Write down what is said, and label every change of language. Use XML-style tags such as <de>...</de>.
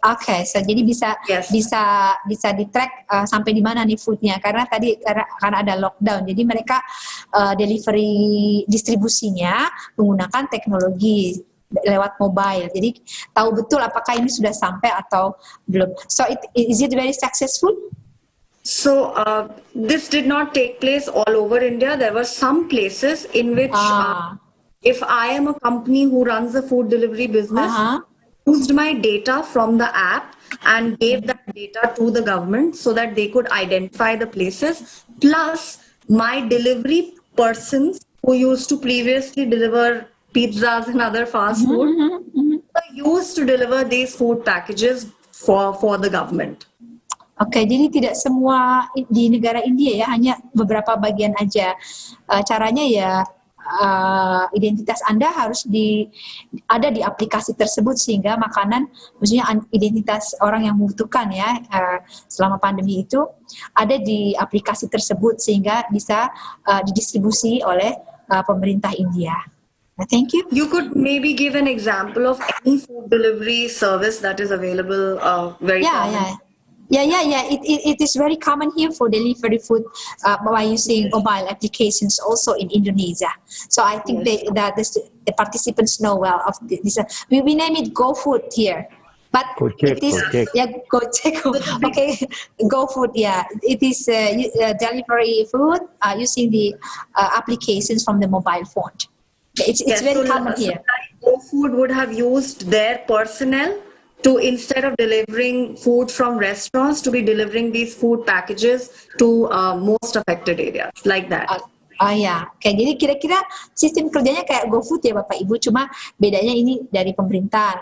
<en>Okay, so</en> <id>jadi bisa di track sampai di mana nih foodnya, karena ada lockdown, jadi mereka delivery distribusinya menggunakan teknologi lewat mobile, jadi tahu betul apakah ini sudah sampai atau belum.</id> <en>So is it very successful? So this did not take place all over India. There were some places in which if I am a company who runs a food delivery business, used my data from the app and gave that data to the government so that they could identify the places, plus my delivery persons who used to previously deliver pizzas and other fast food used to deliver these food packages for the government.</en> <id>Oke, jadi tidak semua di negara India ya, hanya beberapa bagian aja. Caranya ya identitas Anda harus ada di aplikasi tersebut, sehingga makanan, maksudnya identitas orang yang membutuhkan ya selama pandemi itu ada di aplikasi tersebut, sehingga bisa didistribusi oleh pemerintah India.</id> <en>Thank you. You could maybe give an example of any food delivery service that is available very common. Yeah. It is very common here for delivery food by using mobile applications also in Indonesia. So I think the participants know well of this. We name it GoFood here. But it is Gojek. Okay, GoFood. Yeah, it is delivery food using the applications from the mobile phone. It's very common here. GoFood would have used their personnel to, instead of delivering food from restaurants, to be delivering these food packages to most affected areas, like that.</en> <id>Jadi kira-kira sistem kerjanya kayak GoFood ya Bapak Ibu, cuma bedanya ini dari pemerintah.</id>